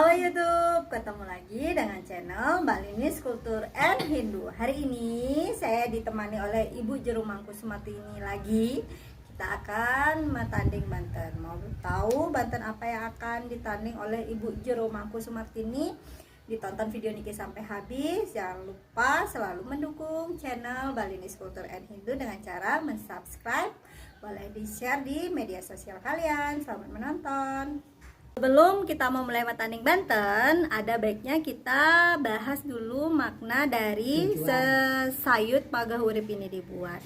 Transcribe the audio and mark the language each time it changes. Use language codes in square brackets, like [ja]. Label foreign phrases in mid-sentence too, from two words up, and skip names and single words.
[id] YouTube, ketemu lagi dengan channel Mbak Linis Kultur and Hindu. Hari ini saya ditemani oleh Ibu Jero Mangku Sumartini lagi. Kita akan matanding Banten. Mau tahu Banten apa yang akan ditanding oleh Ibu Jero Mangku Sumartini? Ditonton video Niki sampai habis. Jangan lupa selalu mendukung channel Mbak Linis Kultur and Hindu dengan cara mensubscribe. Boleh di-share di media sosial kalian. Selamat menonton. Sebelum kita mau mulai matanding Banten, ada baiknya kita bahas dulu makna dari sesayut pagahurip ini dibuat.